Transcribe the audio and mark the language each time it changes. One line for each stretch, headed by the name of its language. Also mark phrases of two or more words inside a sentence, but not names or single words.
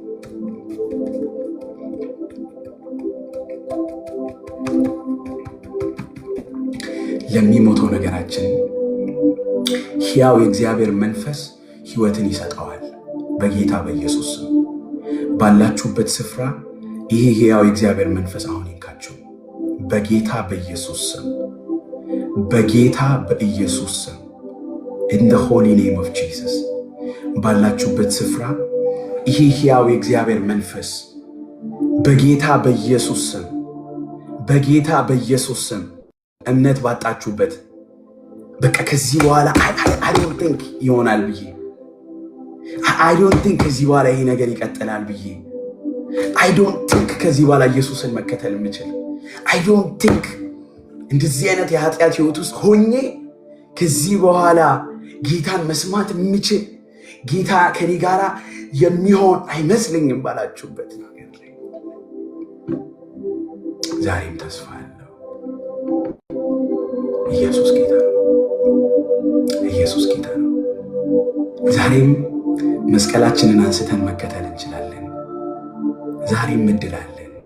Amharic: ለሚሞተው ነገራችን ሕያው የእግዚአብሔር መንፈስ ህይወትን ይሰጠዋል። በጌታ በኢየሱስ ስም ባላችሁበት ስፍራ ይሄ ሕያው የእግዚአብሔር መንፈስ አሁን ይንካችሁ። በጌታ በኢየሱስ ስም፣ በጌታ በኢየሱስ ስም
English: in the holy name of Jesus
Amharic: ባላችሁበት ስፍራ ይሄ ሕያው የእግዚአብሔር መንፈስ በጌታ በኢየሱስ ስም፣ በጌታ በኢየሱስ ስም እምነት ባጣችሁበት በቃ ከዚህ በኋላ
English: I don't think
Amharic: ይሆናል ብዬ
English: I don't think
Amharic: ከዚህ በኋላ ይሄ ነገር ይቀጥላል ብዬ
English: I don't think
Amharic: ከዚህ በኋላ ኢየሱስን መከተል የምችል
English: I don't think
Amharic: እንደዚህ አይነት የኃጢአት ህይወት ውስጥ ሆኜ ከዚህ በኋላ ጌታን መስማት የምችል ጌታ ከኔ ጋራ የሚሆን አይመስልኝም ባላችሁበት ነገር ላይ ዛሬም ተስፋ አለው። ኢየሱስ ጌታ ነው። ኢየሱስ ጌታ ነው። ዛሬም መስቀላችንን አንስተን መከተል እንችላለን። ዛሬም እድላለን